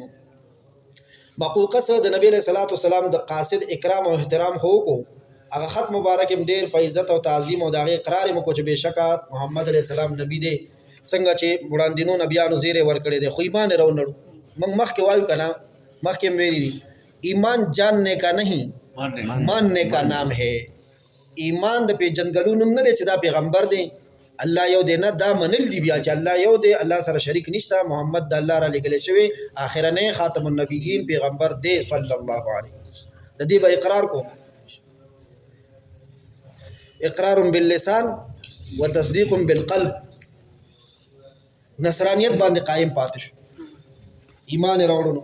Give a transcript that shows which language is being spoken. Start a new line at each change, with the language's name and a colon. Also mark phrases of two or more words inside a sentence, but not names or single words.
Pashto: مقوقس د نبی
Arabic: علیہ الصلوۃ والسلام
Pashto: د قاصد اکرام او احترام هو کو هغه خط مبارک ډیر په عزت او تعظیم او داغه اقرار مو کو چې بشکا محمد
Arabic: علیہ السلام
Pashto: نبی دی څنګه چې وړاندینو نبیانو زیره ور کړی دی خو ایمان راوړل موږ مخکې وایو کنه مخکې ویلي
Urdu: ایمان جاننے کا نہیں ماننے کا نام ہے.
Pashto: ایمان د پیژنګلو نوم نه دی چې دا پیغمبر دی الله یو دی نه دا منل دی بیا چې الله یو دی الله سره شریک نشته محمد د الله را لګل شوی اخرنه
Arabic: خاتم النبیین
Pashto: پیغمبر دی
Arabic: صلی الله علیه وسلم.
Pashto: د دې به اقرار کو
Arabic: اقرار باللسان وتصدیق بالقلب
Pashto: نصرانیت باندې قائم پاتې شو ایمان راوړو.